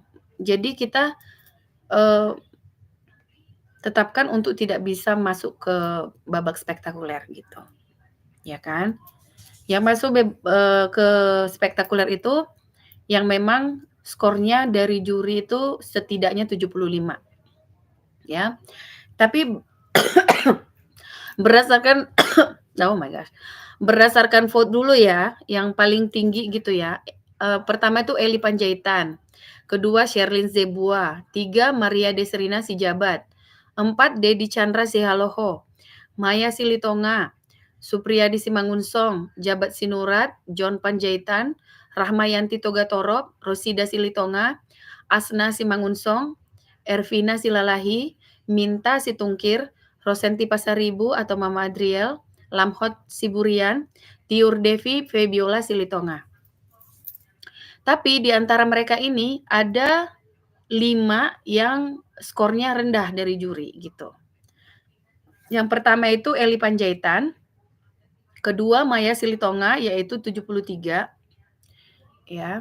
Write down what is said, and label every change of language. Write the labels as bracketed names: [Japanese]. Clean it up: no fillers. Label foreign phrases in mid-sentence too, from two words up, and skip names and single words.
[Indonesian] Jadi kita tetapkan untuk tidak bisa masuk ke babak spektakuler gitu. Ya kan? Yang masuk ke spektakuler itu yang memang skornya dari juri itu setidaknya 75. Ya. Tapi berdasarkan [English] oh my gosh. [Indonesian] Berdasarkan vote dulu ya, yang paling tinggi gitu ya. Pertama itu Eli Panjaitan, kedua Sherlyn Zebua, 3 Maria Desrina Sijabat, 4 Dedi Chandra Sihaloho, Maya Silitonga, Supriyadi Simangunsong, Jabat Sinurat, John Panjaitan, Rahmayanti Togatorop, Rosida Silitonga, Asna Simangunsong, Ervina Silalahi, Minta Situngkir, Rosenti Pasaribu atau Mama Adriel, Lamhot Siburian, Tiur Devi, Febiola Silitonga. Tapi di antara mereka ini ada 5 yang skornya rendah dari juri gitu. Yang pertama itu Eli Panjaitan, kedua Maya Silitonga yaitu 73, ya.